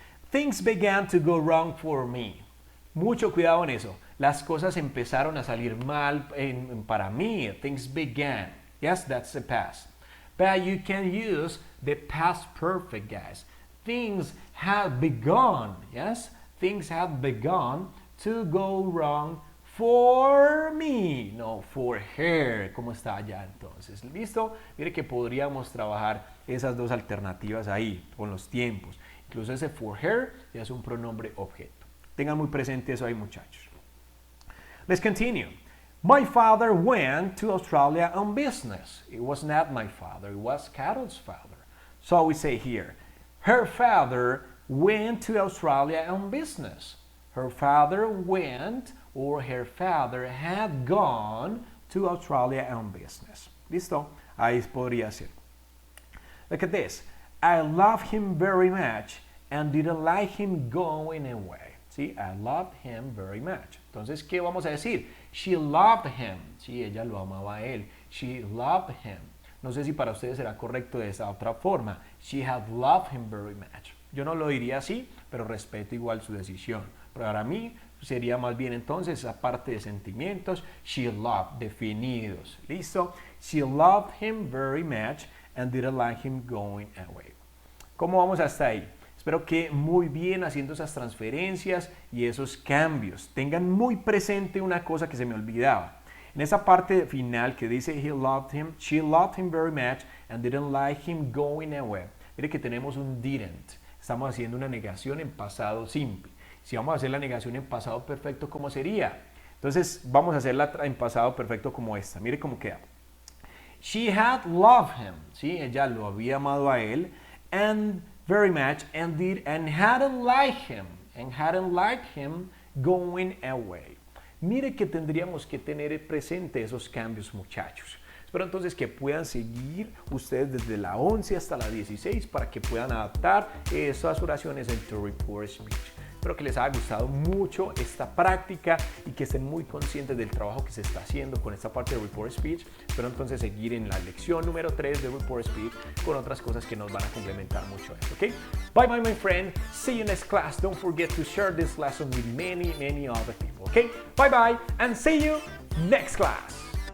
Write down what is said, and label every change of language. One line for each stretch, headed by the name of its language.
English: Things began to go wrong for me.
Spanish: Mucho cuidado en eso. Las cosas empezaron a salir mal para mí.
English: Things began. Yes, that's the past. But you can use the past perfect, guys. Things have begun, yes? Things have begun to go wrong for me, no for her.
Spanish: ¿Cómo está allá entonces? ¿Listo? Mire que podríamos trabajar esas dos alternativas ahí, con los tiempos. Incluso ese for her ya es un pronombre objeto. Tengan muy presente eso ahí, muchachos.
English: Let's continue. My father went to Australia on business. It was not my father, it was Carol's father. So we say here, her father went to Australia on business. Her father went, or her father had gone to Australia on business.
Spanish: ¿Listo? Ahí podría ser.
English: Look at this. I love him very much and didn't like him going away. ¿Sí? I loved him very much.
Spanish: Entonces, ¿qué vamos a decir?
English: She loved him.
Spanish: Sí, ella lo amaba a él.
English: She loved him.
Spanish: No sé si para ustedes será correcto de esa otra forma.
English: She had loved him very much.
Spanish: Yo no lo diría así, pero respeto igual su decisión. Pero para mí sería más bien entonces esa parte de sentimientos.
English: She loved,
Spanish: definidos. ¿Listo?
English: She loved him very much and didn't like him going away.
Spanish: ¿Cómo vamos hasta ahí? Espero que muy bien haciendo esas transferencias y esos cambios. Tengan muy presente una cosa que se me olvidaba. En esa parte final que dice
English: he loved him, she loved him very much and didn't like him going away.
Spanish: Mire que tenemos un didn't. Estamos haciendo una negación en pasado simple. Si vamos a hacer la negación en pasado perfecto, ¿cómo sería? Entonces vamos a hacerla en pasado perfecto como esta. Mire cómo queda.
English: She had loved him.
Spanish: ¿Sí? Ella lo había amado a él.
English: And very much and hadn't liked him going away.
Spanish: Mire que tendríamos que tener presente esos cambios, muchachos. Espero entonces que puedan seguir ustedes desde la 11 hasta la 16 para que puedan adaptar esas oraciones en tu report speech. Espero que les haya gustado mucho esta práctica y que estén muy conscientes del trabajo que se está haciendo con esta parte de report speech. Espero entonces seguir en la lección número 3 de report speech con otras cosas que nos van a complementar mucho esto, ¿ok?
English: Bye bye, my friend. See you next class. Don't forget to share this lesson with many other people, ¿ok? Bye bye and see you next class.